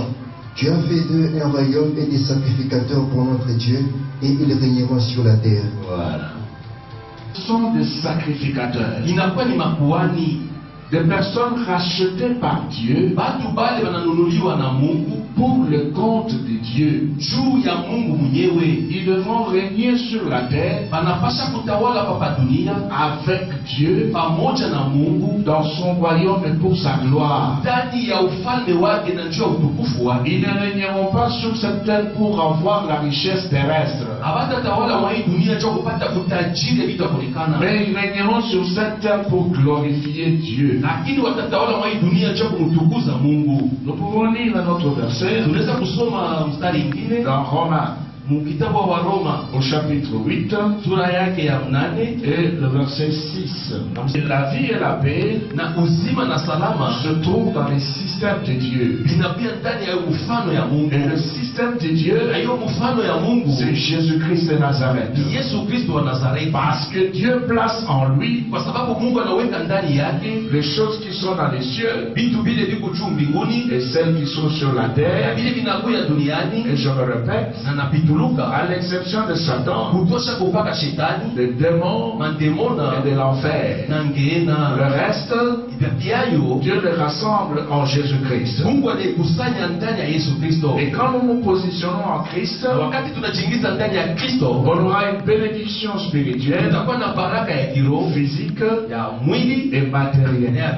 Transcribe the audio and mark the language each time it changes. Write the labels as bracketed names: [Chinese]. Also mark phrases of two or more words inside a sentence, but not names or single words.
[French] Tu as fait d'eux un royaume et des sacrificateurs pour notre Dieu, et ils régneront sur la terre. Voilà. Ce sont des sacrificateurs. Des personnes rachetées par Dieu pour le compte de Dieu. [Swahili] Juu ya Mungu mwenyewe. [French] Ils devront régner sur la terre [Swahili] banapasha kutawala hapa dunia [French] avec Dieu [Swahili] pamoja na Mungu [French] dans son royaume et pour sa gloire. [Swahili] Ndani ya ufalme wake na njia utukufu wake. [French] Ils ne régneront pas sur cette terre pour avoir la richesse terrestre. [Swahili] Hawatatawala mwa hii dunia njoo kupata utajiri vitu kuonekana. [French] Mais ils régneront sur cette terre pour glorifier Dieu. [Swahili] Lakini watatawala mwa hii dunia njoo kumtukuza Mungu. [French] Nous pouvons lire un autre verset. [Swahili] Tunaweza kusoma mstari mwingine [French] dans Romains. [Swahili] Mkitabu wa Roma [French] au chapitre 8 [Swahili] sura yake ya 8 [French] et le verset 6. La vie et la paix [Swahili] na uzima na salama [French] se trouvent dans les systèmes de Dieu. [Swahili] Vinapia ndani ya mfano ya Mungu. [French] Et le système de Dieu, [Swahili] hiyo mfano ya Mungu, [French] c'est Jésus-Christ de Nazareth. [Swahili] Yesu Kristo wa Nazareth. [French] Parce que Dieu place en lui, [Swahili] kwa sababu Mungu anaweka ndani yake [French] les choses qui sont dans les cieux, [Swahili] vitu vile viko juu mbinguni, [French] et celles qui sont sur la terre. [Swahili] Vile vinakuwa duniani. [French] Et je me répète, [Swahili] na napitu [French] à l'exception de Satan, des démons et de l'enfer. Le reste, Dieu les rassemble en Jésus-Christ. Et quand nous nous positionnons en Christ, on aura une bénédiction spirituelle, physique et matérielle.